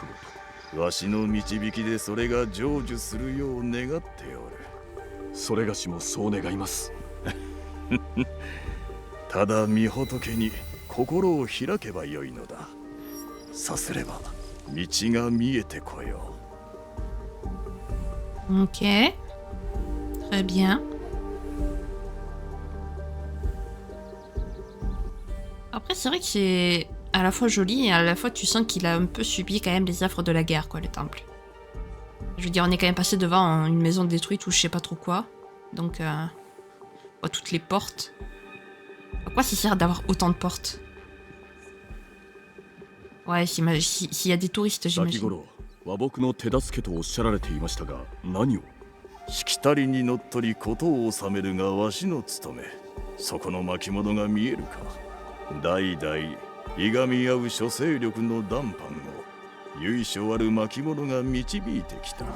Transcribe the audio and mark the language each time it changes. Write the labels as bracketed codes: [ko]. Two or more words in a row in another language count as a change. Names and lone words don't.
[ja] とわしの導きでそれが成就するよう願っておる。それがしもそう願います。ただ御仏に心を開けばよいのだ。さすれば道が見えてこよう。 [fr] Ok. Très bien. Après, c'est vrai que c'est à la fois joli et à la fois tu sens qu'il a un peu subi quand même les affres de la guerre, quoi, le temple. Je veux dire, on est quand même passé devant une maison détruite ou je sais pas trop quoi. Donc, on voit toutes les portes. À quoi ça sert d'avoir autant de portes? Ouais, s'il y a des touristes, j'imagine. [ja] 和睦の手助けとおっしゃられていましたが、何を？しきたりにのっとり事を収めるがわしの務め。そこの巻物が見えるか。代々いがみ合う諸勢力の談判を由緒ある巻物が導いてきた。